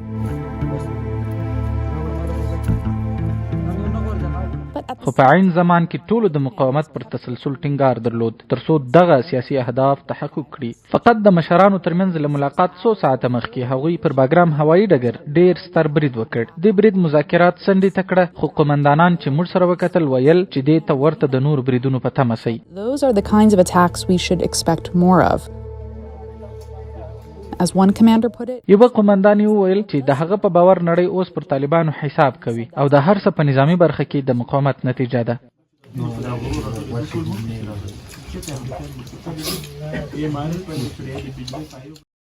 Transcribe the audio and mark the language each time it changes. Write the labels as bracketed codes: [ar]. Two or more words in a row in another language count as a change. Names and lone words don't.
[ps] خو په عین زمان کې ټولو د مقاومت پر تسلسل ټینګار درلود تر څو دغه سیاسي اهداف تحقق کړي. فقط د مشرانو ترمنځ له ملاقات څو ساعته مخکې هغوی پر باګرام هوایي ډګر ډیر ستر برید وکړ. دې برید مذاکرات سنډې ته کړه، خو قومندانان چې موږ سره وکتل ویل چې دې ته ورته د نور بریدونو په تمه سئ. [en] Those are the kinds of attacks we should expect more of. As one commander put it, [ps] یوه قومندان وویل چې د هغه په باور نړۍ اوس پر طالبانو حساب کوي او د هر څه په نظامی برخه کې د مقاومت نتیجه ده.